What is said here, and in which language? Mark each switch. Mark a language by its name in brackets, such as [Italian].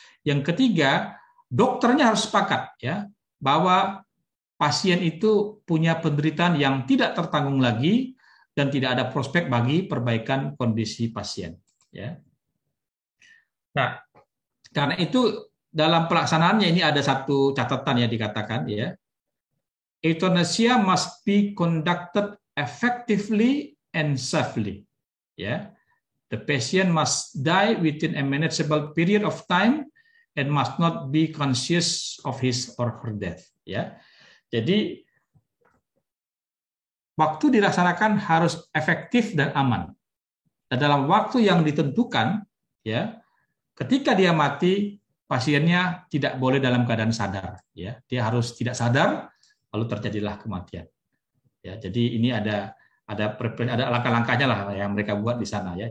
[Indonesian] Yang ketiga, dokternya harus sepakat, ya, bahwa pasien itu punya penderitaan yang tidak tertanggung lagi dan tidak ada prospek bagi perbaikan kondisi pasien, ya. Nah, karena itu dalam pelaksanaannya ini ada satu catatan yang dikatakan, ya. [English] Euthanasia must be conducted effectively and safely, ya. The patient must die within a manageable period of time and must not be conscious of his or her death, ya. [Indonesian] Jadi waktu dilaksanakan harus efektif dan aman. Dan dalam waktu yang ditentukan, ya, ketika dia mati, pasiennya tidak boleh dalam keadaan sadar, ya. Dia harus tidak sadar, lalu terjadilah kematian. Ya, jadi ini ada langkah-langkahnya lah yang mereka buat di sana, ya.